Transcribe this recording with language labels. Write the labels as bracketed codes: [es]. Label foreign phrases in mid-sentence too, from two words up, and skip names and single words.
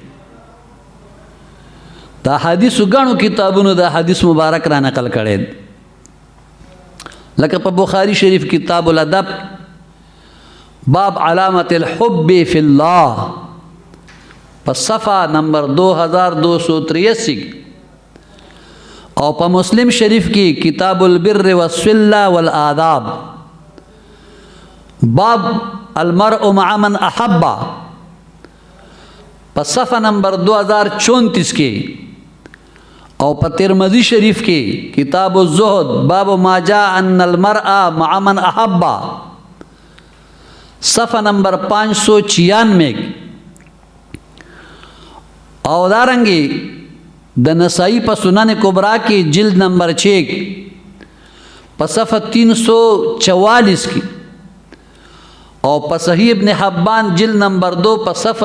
[ps] دا حدیثو ګڼو کتابونو دا حدیث مبارک را نقل کړی، لکه په بخاری شریف کتاب الادب باب علامت الحب فی اللہ په صفحه نمبر 2283، او په مسلم شریف کی کتاب البر والصلة والآداب باب المرء مع من احب په صفحه نمبر 2034 کی، او په ترمذی شریف کی کتاب الزہد باب ما جاء ان المرء مع من احب صفحه نمبر 596، او دارنگی د نسائی په سنن کبرا کی جلد نمبر 6 په صفحه 344 کی، او په صحیح ابن حبان جلد نمبر 2 په صفحه